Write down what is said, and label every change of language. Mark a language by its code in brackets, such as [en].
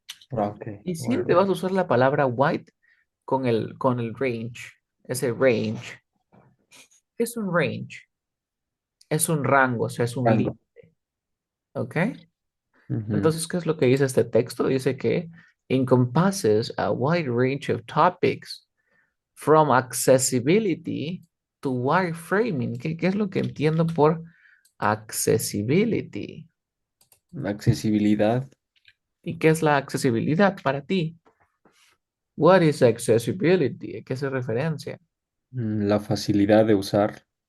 [es] Ok. Y [en] White [es] siempre vas a [en] range. [es] usar la palabra white con el range. Ese range. ¿Qué es un range? Es un rango, o sea, es un límite, Rango. ¿ok? Ujú. Entonces, ¿qué es lo que dice este texto? Dice que [en] encompasses a wide range of topics from accessibility to wireframing. [es] ¿Qué es lo que entiendo por accessibility? Accesibilidad. ¿Y qué es la accesibilidad para ti? [en] What is accessibility? [es] ¿A qué se referencia? La facilidad de usar.